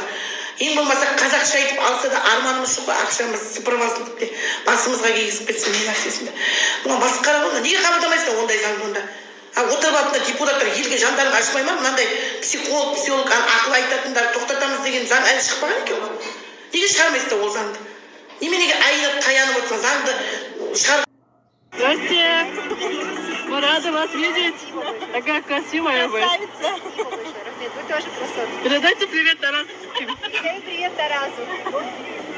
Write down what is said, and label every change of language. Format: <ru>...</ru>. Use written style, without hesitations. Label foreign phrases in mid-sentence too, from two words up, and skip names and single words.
<kk>Ең болмаса қазақша айтып алса да арманымыз жоқ, ақшамыз сыпырмасын деп басымызға кигізіп кетсін не нәрсесінде. Мына масқара ғой, неге қабылдамайсың ондай заңды онда? Отырып алып депутаттар елге жандарын ашпай ма? Мынандай психолог ақыл айтатындар тоқтатамыз деген заң әлі шықпаған екен ғой. Неге шығармайсыздар ол заңды? Неменеге айнып таянып отырсың заңды шығар.</kk> <ru>Здравствуйте! Мы рады вас видеть. Такая красивая вы. Красавица. Нет, вы тоже красотка. Передайте привет Тарасу. Привет Тарасу.</ru>